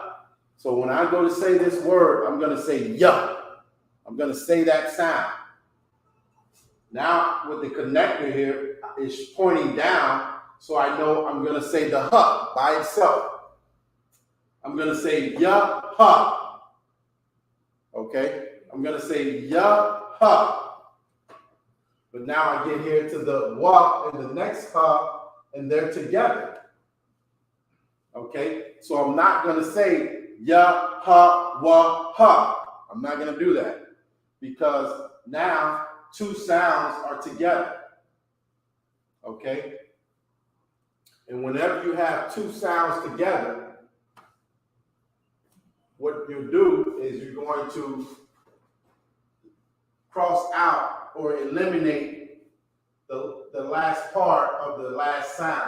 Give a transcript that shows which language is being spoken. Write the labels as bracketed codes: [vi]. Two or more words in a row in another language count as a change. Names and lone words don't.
[en] So when I go to say this word, I'm going to say ya. I'm going to say that sound. Now with the connector here is pointing down, so I know I'm going to say the ha by itself. I'm going to say ya ha. Okay, I'm going to say ya ha. But now I get here to the wa and the next ha, and they're together. Okay, so I'm not going to say ya ha wa ha. I'm not going to do that because now two sounds are together. Okay, and whenever you have two sounds together, what you do is you're going to cross out or eliminate the last part of the last sound.